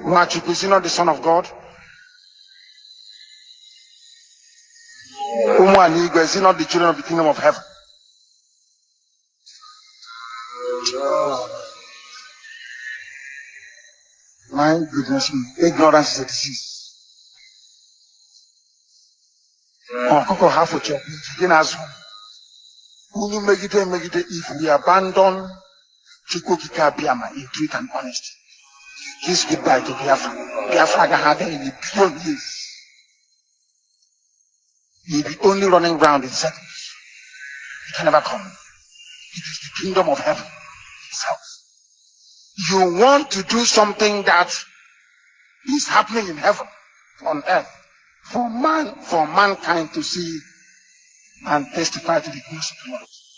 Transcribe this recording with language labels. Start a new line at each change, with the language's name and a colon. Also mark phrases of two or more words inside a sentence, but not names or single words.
English: Machu, is he not the Son of God? Is he not the children of the kingdom of heaven? My goodness, ignorance is a disease.
Igbo: Ọkụkọ ha fụcha gị n'azụ. Unu megide
English: if we abandon Chukwu Okike Abịama in truth and honesty. Kiss goodbye to Biafra.
Igbo: Biafra agaghị adị
English: in a billion years. You'll be only running round in circles. You can never come. It is the kingdom of heaven itself. You want to do something that is happening in heaven, on earth, for mankind to see and testify to the goodness of the Lord.